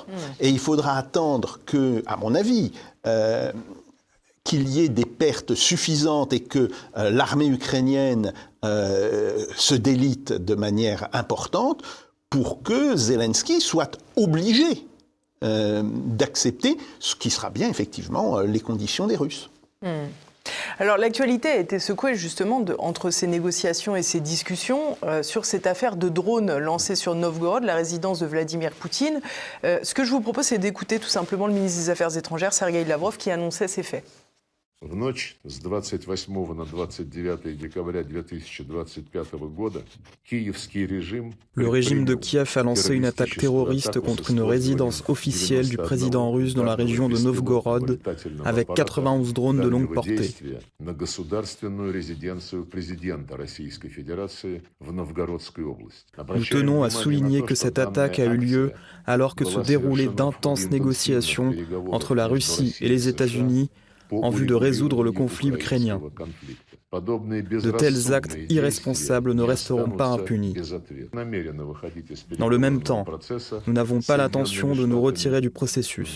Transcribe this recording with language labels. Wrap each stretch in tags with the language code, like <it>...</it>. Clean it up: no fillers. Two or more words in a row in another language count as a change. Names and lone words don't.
<fr>Et il faudra attendre que, à mon avis, qu'il y ait des pertes suffisantes et que l'armée ukrainienne se délite de manière importante pour que Zelensky soit obligé d'accepter ce qui sera bien effectivement les conditions des Russes. Alors l'actualité a été secouée justement entre ces négociations et ces discussions sur cette affaire de drone lancée sur Novgorod, la résidence de Vladimir Poutine. Ce que je vous propose, c'est d'écouter tout simplement le ministre des Affaires étrangères, Sergueï Lavrov, qui annonçait ces faits.</fr> <ru>В ночь с 28 на 29 декабря 2025 года киевский режим...</ru> <fr>Le régime de Kiev a lancé une attaque terroriste contre une résidence officielle du président russe dans la région de Novgorod avec 91 drones de longue portée.</fr> <ru>На государственную резиденцию президента Российской Федерации в Новгородской области.</ru> <fr>Nous tenons à souligner que cette attaque a eu lieu alors que se déroulaient d'intenses négociations entre la Russie et les États-Unis en vue de résoudre le conflit ukrainien. De tels actes irresponsables ne resteront pas impunis. Dans le même temps, nous n'avons pas l'intention de nous retirer du processus.</fr>